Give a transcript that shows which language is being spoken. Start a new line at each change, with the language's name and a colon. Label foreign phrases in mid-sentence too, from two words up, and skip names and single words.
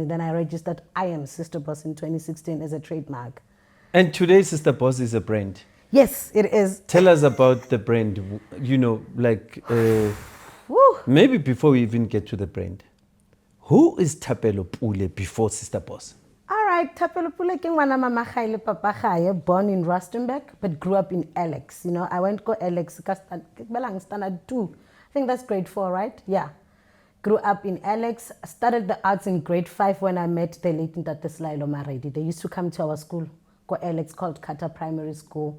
English: Then I registered I am Sistaboss in 2016 as a trademark. And today Sistaboss is a brand. Yes, it is. Tell us about the brand, you know, like, maybe before we even get to the brand. Who is Thapelo Pule before Sistaboss? All right,
Tswana: Thapelo Pule ke ngwana mama gaile papa gae,
English: born in Rustenburg, but grew up in Alex. You know, I went to Alex, standard 2. I think that's grade 4, right? Yeah. Grew up in Alex, started the arts in grade 5 when I met the late Ntate Maredi. They used to come to our school, go Alex, called Kata Primary School.